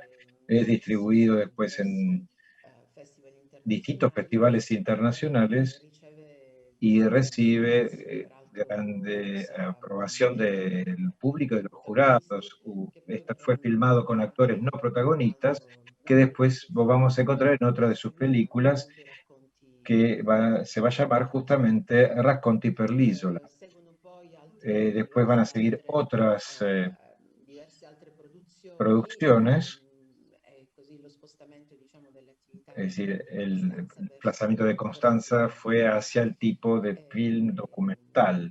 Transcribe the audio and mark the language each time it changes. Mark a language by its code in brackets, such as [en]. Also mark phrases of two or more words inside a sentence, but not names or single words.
[es] Es distribuido después en distintos festivales internacionales y recibe grande aprobación del público y de los jurados. Esta fue filmado con actores no protagonistas que después vamos a encontrar en otra de sus películas que se va a llamar justamente Racconti per l'isola. Después van a seguir otras producciones, es decir, el desplazamiento de Constanza fue hacia el tipo de film documental.